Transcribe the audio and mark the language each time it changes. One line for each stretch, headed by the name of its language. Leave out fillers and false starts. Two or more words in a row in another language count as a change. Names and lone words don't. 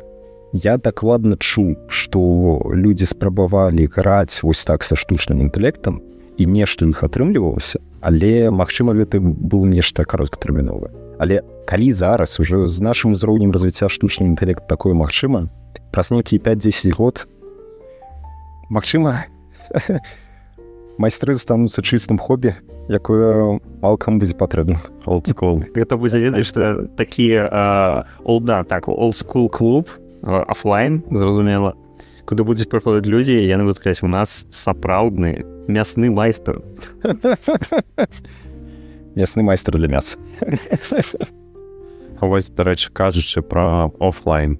Belarusian: Я дакладна чуў, што людзі спрабавалі граць вось так са штучным інтэлектам і нешта іх атрымлівалася, але, магчыма, гэта было нешта кароткатэрміновае. Але калі зараз уже з нашым узроўнем развіцця штучны інтэлект такое магчыма, праз нейкія 5-10 год, магчыма, майстры застануцца чыстым хобі, якое мала каму будзе патрэбна.
English: Old school.
Belarusian: Гэта будзе, ведаеш, такі
English: old-school
Belarusian: клуб, офлайн, зразумела, куды будуць прыходзіць людзі, і яны будуць сказаць, у нас сапраўдны мясны майстар. Мясны майстар для мяса. А вось, дарэчы, кажучы пра офлайн.